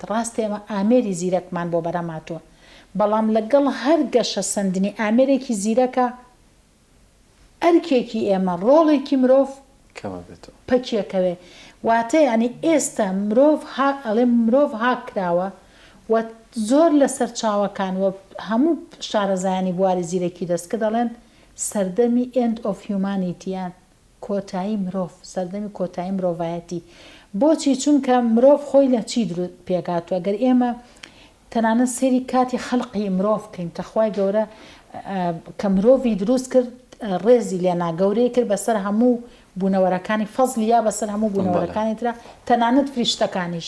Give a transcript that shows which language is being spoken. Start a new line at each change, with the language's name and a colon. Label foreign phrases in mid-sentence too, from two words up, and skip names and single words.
Central Kurdish: ڕاستی ئێمە ئامێری زیرەکمان بۆ بەرەماتوە، بەڵام لەگەڵ هەر گەشە سندنی ئامێرێکی زیرەکە ئەرکێکی ئێمە ڕۆڵێکی مرۆڤ پەکیەکەوێ. واتە ینی ئێستا مرۆڤ ئەڵێ مرۆڤ هاک کراوە و زۆر لەسەر چاوەکان و هەموو شارەزایانی بواری زیرەکی دەست کە دەڵێن سەردەمی
English: end of humanity-
Central Kurdish: یان کۆتایی مرۆڤ، سەردەمی کۆتایی مرۆڤایەتی. بۆچی؟ چونکە مرۆڤ خۆی لە چی پێکاتوە؟ گەر ئێمە تەنانەت سێری کاتی خەڵقی مرۆڤ بکەین تەخوای گەورە کە مرۆڤی دروست کرد ڕێزی لێنا گەورەی کرد بەسەر هەموو بوونەوەرەکانی فەزلی یا بەسەر هەموو بوونەوەرەکانی ترا تەنانەت فریشتەکانیش.